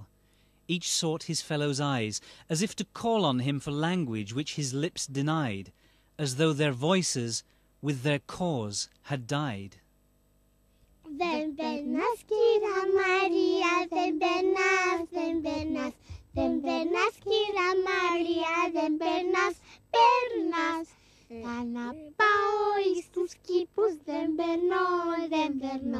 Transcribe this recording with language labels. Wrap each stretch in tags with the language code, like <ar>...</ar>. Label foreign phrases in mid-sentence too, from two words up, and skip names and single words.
<en>Each sought his fellow's eyes, as if to call on him for language which his lips denied, as though their voices with their cause had died.</en> <el>Δεν περνάς κύρα Μαρία, δεν περνάς, δεν περνάς. Δεν περνάς κύρα Μαρία, δεν περνάς, περνάς. Θα να πάω εις τους κήπους, δεν περνώ, δεν περνώ.</el>